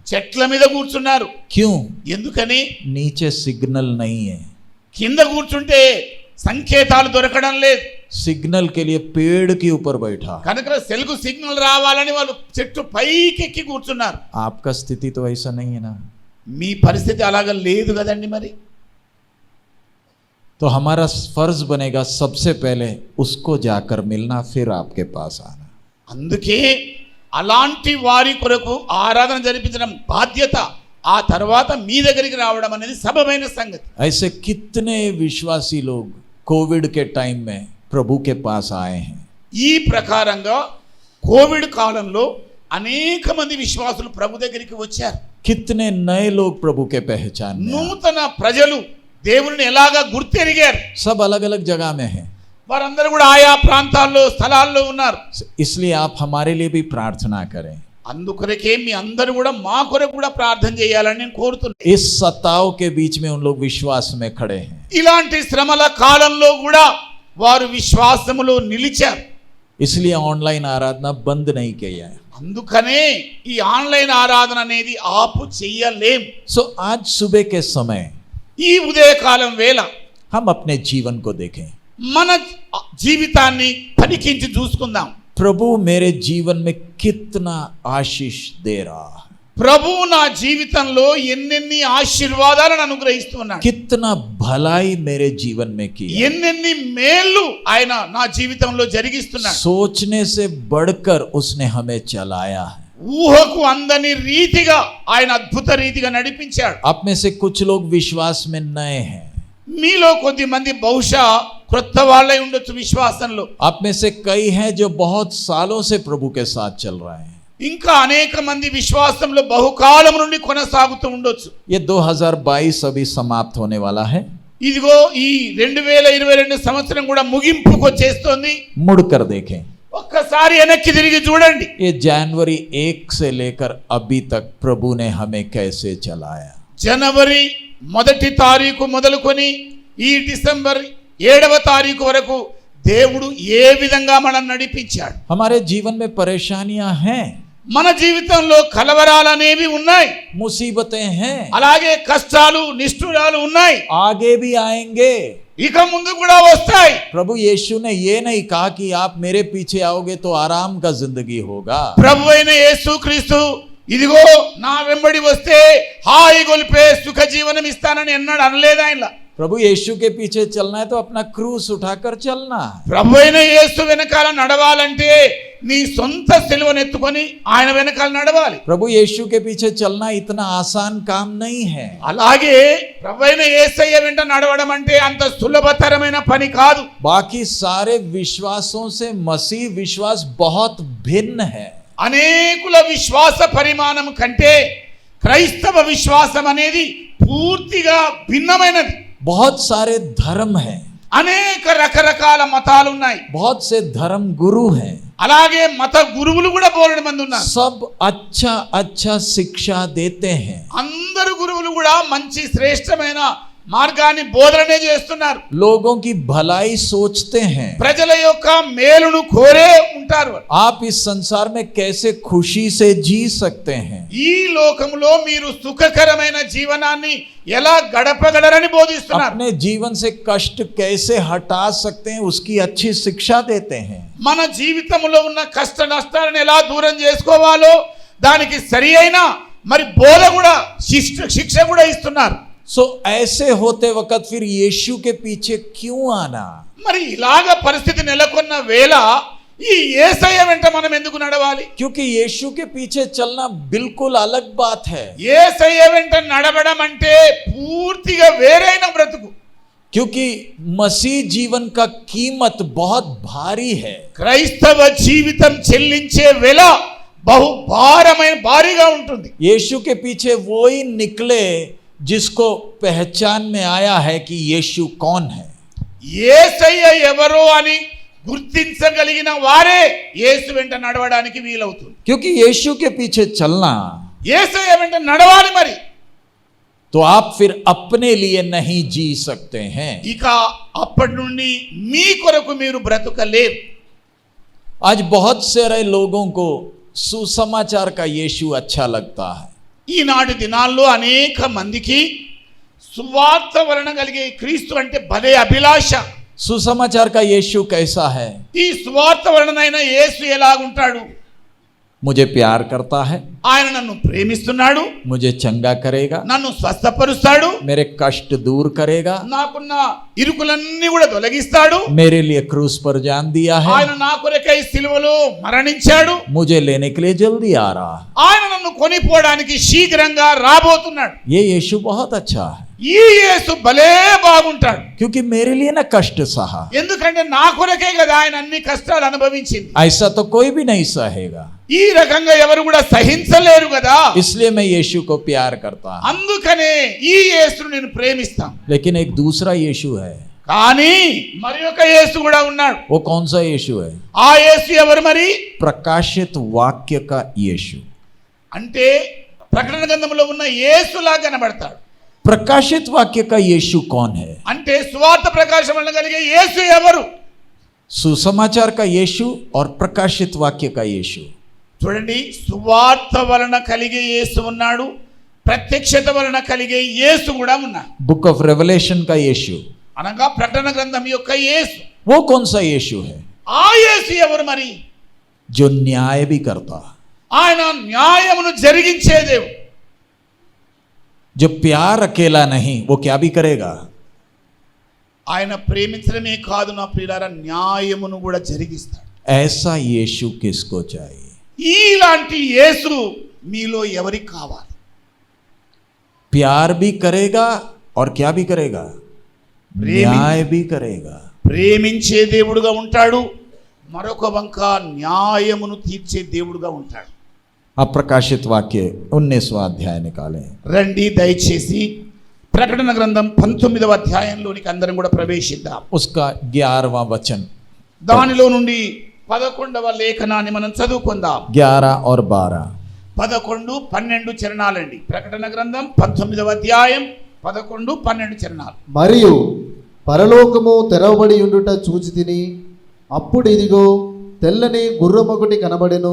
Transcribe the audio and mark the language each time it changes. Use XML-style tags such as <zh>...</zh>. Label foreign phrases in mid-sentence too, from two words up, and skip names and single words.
<te>చెట్ల మీద కూర్చున్నారు.</te> <hi>क्यों?</hi> <te>ఎందుకని?</te> <hi>नीचे सिग्नल नहीं है,</hi> <te>కింద కూర్చుంటే సంకేతాలు దొరకడం లేదు</te> <hi>सिग्नल के लिए पेड़ के ऊपर बैठा।</hi> <te>కనుక సెల్కు సిగ్నల్ రావాలని వాళ్ళు చెట్టు పైకెక్కి కూర్చున్నారు.</te> <hi>आपका स्थिति तो ऐसा नहीं है ना?</hi> <te>మీ పరిస్థితి అలాగా లేదు కదండి. మరి</te> <hi>तो हमारा फर्ज बनेगा सबसे पहले उसको जाकर मिलना, फिर आपके पास आना।</hi> <te>అందుకే అలాంటి వారి కొరకు ఆరాధన జరిపించడం బాధ్యత, ఆ తర్వాత మీ దగ్గరికి రావడం అనేది సబబైన సంగతి.</te> <hi>ऐसे कितने विश्वासी लोग कोविड के टाइम में प्रभु के पास आए हैं।</hi> <te>ఈ ప్రకారంగా కోవిడ్ కాలంలో అనేక మంది విశ్వాసులు ప్రభు దగ్గరికి వచ్చారు.</te> <hi>कितने नए लोग प्रभु के पहचान में आए।</hi> <te>నూతన ప్రజలు దేవుని ఎలాగా గుర్తెరిగారు.</te> <hi>सब अलग अलग जगह में हैं,</hi> <te>వారందరూ కూడా ఆయా ప్రాంతాల్లో స్థలాల్లో ఉన్నారు.</te> <hi>इसलिए आप हमारे लिए भी प्रार्थना करें।</hi> <te>అందుకొరకే మీ అందరూ కూడా మా కొరకు కూడా ప్రార్థన చేయాలని నేను కోరుతున్నాను.</te> <hi>इस सताव के बीच में उन लोग विश्वास में खड़े हैं,</hi> <te>ఇలాంటి శ్రమల కాలంలో కూడా వారు విశ్వాసములో నిలిచారు.</te> <hi>इसलिए ऑनलाइन आराधना बंद नहीं किया है।</hi> <te>అందుకనే ఈ ఆన్లైన్ ఆరాధన అనేది ఆపు చెయ్యలేం.</te> <hi>सो आज सुबह के समय</hi> <te>ఈ ఉదయకాలం వేళ</te> <hi>हम अपने जीवन को देखें।</hi> <te>మన జీవితాన్ని పరికించి చూసుకుందాం.</te> <hi>प्रभु मेरे जीवन में कितना आशीष दे रहा है,</hi> <te>ప్రభు నా జీవితంలో ఎన్నెన్ని ఆశీర్వాదాలను అనుగ్రహిస్తున్నాడు,</te> <hi>कितना भलाई मेरे जीवन में की है।</hi> <te>ఎన్నెన్ని మేళ్ళు ఆయన నా జీవితంలో జరిగిస్తున్నాడు.</te> <hi>सोचने से बढ़कर उसने हमें चलाया है।</hi> <te>ఊహకు అందని రీతిగా ఆయన అద్భుత రీతిగా నడిపించాడు.</te> <hi>आप में से कुछ लोग विश्वास में नए हैं,</hi> <te>మీలో కొద్ది మంది బహుశా క్రొత్త వాళ్ళై ఉండొచ్చు విశ్వాసంలో.</te> <hi>आप में से कई हैं जो बहुत सालों से प्रभु के साथ चल रहे हैं।</hi> <te>ఇంకా అనేక మంది విశ్వాసంలో బహుకాలం నుండి కొనసాగుతూ ఉండొచ్చు.</te> <hi>ये 2022 अभी समाप्त होने वाला है।</hi> <te>ఇదిగో ఈ 2022 సంవత్సరం కూడా ముగింపుకు వచ్చేస్తోంది.</te> <hi>मुड़कर देखें,</hi> <te>ఒక్కసారి వెనక్కి తిరిగి చూడండి.</te> <hi>ये जनवरी 1 से लेकर अभी तक प्रभु ने हमें कैसे चलाया।</hi> <te>జనవరి 1 తారీఖు మొదలుకొని ఈ డిసెంబర్ 7వ తారీఖు వరకు దేవుడు ఏ విధంగా మనం నడిపించాడు.</te> <hi>हमारे जीवन में परेशानियां हैं,</hi> <te>మన జీవితంలో కలవరాలనేవి ఉన్నాయి,</te> <hi>मुसीबतें हैं,</hi> <te>అలాగే కష్టాలు నిష్ఠురాలు ఉన్నాయి,</te> <hi>आगे भी आएंगे।</hi> <te>ఇక ముందు కూడా వస్తాయి.</te> <hi>प्रभु यीशु ने ये नहीं कहा कि आप मेरे पीछे आओगे तो आराम का जिंदगी होगा।</hi> <te>ప్రభు అయిన యేసుక్రీస్తు ఇదిగో నా వెంబడి వస్తే హాయి గొలిపే సుఖ జీవనం ఇస్తానని ఎన్నడూ అనలేదు ఆయన.</te> <hi>प्रभु यीशु के पीछे चलना है तो अपना क्रूस उठाकर चलना है।</hi> <te>ప్రభు అయిన యేసు వెనకాల నడవాలంటే నీ సొంత సిలువను ఎత్తుకొని ఆయన వెనకాల నడవాలి.</te> <hi>प्रभु यीशु के पीछे चलना इतना आसान काम नहीं है।</hi> <te>అలాగే ప్రభు అయిన యేసయ్య వెంట నడవడం అంటే అంత సులభతరమైన పని కాదు.</te> <hi>बाकी सारे विश्वासों से मसीह विश्वास बहुत भिन्न है।</hi> <te>అనేకుల విశ్వాస పరిమాణం కంటే క్రైస్తవ విశ్వాసం అనేది పూర్తిగా భిన్నమైనది.</te> <hi>बहुत सारे धर्म हैं,</hi> <te>అనేక రకరకాల మతాలు ఉన్నాయి,</te> <hi>बहुत से धर्म गुरु हैं,</hi> <te>అలాగే మత గురువులు కూడా బోలెడు మంది ఉన్నారు.</te> <hi>सब अच्छा अच्छा शिक्षा देते हैं।</hi> <te>అందరు గురువులు కూడా మంచి శ్రేష్టమైన మార్గాన్ని బోధనే చేస్తున్నారు.</te> <hi>लोगों की भलाई सोचते हैं।</hi> <te>ప్రజల యొక్క మేలును కోరే ఉంటారు.</te> <hi>आप इस संसार में कैसे खुशी से जी सकते हैं,</hi> <te>ఈ లోకములో మీరు సుఖకరమైన జీవనాన్ని ఎలా గడపగలరని బోధిస్తున్నారు.</te> <hi>अपने जीवन से कष्ट कैसे हटा सकते हैं उसकी अच्छी शिक्षा देते हैं।</hi> <te>మన జీవితంలో ఉన్న కష్ట నష్టాలను ఎలా దూరం చేసుకోవాలో దానికి సరి అయిన మరి బోధ కూడా శిక్ష కూడా ఇస్తున్నారు.</te> <hi>सो ऐसे होते वक्त फिर यीशु के पीछे क्यों आना?</hi> <te>మరి ఇలాగ పరిస్థితి నెలకొన్న వేళ ఈ యేసయ్య వెంట మనం ఎందుకు నడవాలి?</te> <hi>क्योंकि यीशु के पीछे चलना बिल्कुल अलग बात है.</hi> <te>యేసయ్య వెంట నడవడం అంటే పూర్తిగా వేరైన బ్రతుకు.</te> <hi>क्योंकि मसीह जीवन का कीमत बहुत भारी है.</hi> <te>క్రైస్తవ జీవితం చెల్లించే వెల బహు భారీగా ఉంటుంది.</te> <hi>यीशु के पीछे वो ही निकले जिसको पहचान में आया है कि यीशु कौन है.</hi> <te>యేసయ్య ఎవరో అని గుర్తించగలిగిన వారే యేసు వెంట నడవడానికి వీలవుతుంది.</te> <hi>क्योंकि यीशु के पीछे चलना,</hi> <te>యేసయ్య వెంట నడవాలి. మరి</te> <hi>तो आप फिर अपने लिए नहीं जी सकते हैं.</hi> <te>ఇక అప్పటి నుండి మీ కొరకు మీరు బ్రతుకలేరు.</te> <hi>आज बहुत सारे लोगों को सुसमाचार का यीशु अच्छा लगता है.</hi> <te>ఈనాటి దినాల్లో అనేక మందికి సువార్త వలన కలిగే క్రీస్తు అంటే భలే అభిలాష.</te> <hi>सुसमाचार का यीशु कैसा है?</hi> <te>ఈ సువార్త వలనైనా యేసు ఎలాగుంటాడు?</te> <hi>मुझे प्यार करता है,</hi> <te>ఆయన నన్ను ప్రేమిస్తున్నాడు,</te> <hi>मुझे चंगा करेगा,</hi> <te>నన్ను స్వస్థపరుస్తాడు,</te> <hi>मेरे कष्ट दूर करेगा,</hi> <te>నాకున్న ఇరుకులన్నీ కూడా తొలగిస్తాడు,</te> <hi>मेरे लिए क्रूस पर जान दिया है,</hi> <te>ఆయన నా కొరకై సిలువలో మరణించాడు,</te> <hi>मुझे लेने के लिए जल्दी आ रहा है.</hi> <te>ఆయన నన్ను కొనిపోవడానికి శీఘ్రంగా రాబోతున్నాడు.</te> <hi>ये यीशु बहुत अच्छा है,</hi> <te>ఈ యేసు భలే బాగుంటాడు.</te> <hi>क्योंकि मेरे लिए ना कष्ट सहा.</hi> <te>ఎందుకంటే నా కొరకే కదా ఆయన అన్ని కష్టాలు అనుభవించింది.</te> <hi>ऐसा तो कोई भी नहीं सहेगा.</hi> <te>ఈ రకంగా ఎవరు కూడా సహించలేరు కదా.</te> <hi>इसलिए मैं यीशु को प्यार करता हूं.</hi> <te>అందుకనే ఈ యేసును నేను ప్రేమిస్తాను.</te> <hi>लेकिन एक दूसरा यीशु है.</hi> <te>కానీ మరి ఒక యేసు కూడా ఉన్నాడు.</te> <hi>वो कौन सा यीशु है?</hi> <te>ఆ యేసు ఎవరు మరి?</te> <hi>प्रकाशित वाक्य का यीशु.</hi> <te>అంటే ప్రకటన గ్రంథంలో ఉన్న యేసులా కనబడతాడు.</te> <hi>प्रकाशित वाक्य का यीशु कौन है?</hi> <te>అంటే సువార్త ప్రకాశం వలన కలిగే యేసు ఎవరు?</te> <hi>सुसमाचार का यीशु और प्रकाशित वाक्य का यीशु.</hi> <te>చూడండి, సువార్త వలన కలిగే యేసు ఉన్నాడు, ప్రత్యక్షత వలన కలిగే యేసు కూడా ఉన్నాడు.</te> <en>Book of Revelation</en> <hi>का यीशु.</hi> <te>అనగా ప్రకటన గ్రంథం యొక్క యేసు.</te> <hi>वो कौन सा यीशु है?</hi> <te>ఆ యేసు ఎవరు మరి?</te> <hi>जो न्याय भी करता,</hi> <te>ఆయన న్యాయమును జరిగించే దేవుడు.</te> <hi>जो प्यार अकेला नहीं, वो क्या भी करेगा.</hi> <te>ఆయన ప్రేమించడమే కాదు నా ప్రియులారా, న్యాయమును కూడా జరిగిస్తాడు.</te> <hi>ऐसा यीशु किसको चाहिए?</hi> <te>ఇలాంటి యేసు మీలో ఎవరికి కావాలి?</te> <hi>प्यार भी करेगा और क्या भी करेगा? न्याय भी करेगा.</hi> <te>ప్రేమించే దేవుడుగా ఉంటాడు, మరొక వంక న్యాయమును తీర్చే దేవుడుగా ఉంటాడు.</te> <hi>अप्रकाशित वाक्य 19वां अध्याय निकालें.</hi> <te>రండి దయచేసి ప్రకటన గ్రంథం 19వ అధ్యాయంలోనికి అందరం కూడా ప్రవేశిద్దాం.</te> <hi>उसका 11वां वचन,</hi> <te>దానిలో నుండి 11వ లేఖనాన్ని మనం చదువుకుందాం.</te> <hi>11 और 12.</hi> <te>11, 12 చరణాలండి. ప్రకటన గ్రంథం 19వ అధ్యాయం 11, 12 చరణాలు. మరియు పరలోకము తెరవబడి ఉండుట చూచి తిని, అప్పుడు ఇదిగో తెల్లని గుర్రమొకటి కనబడెను.</te>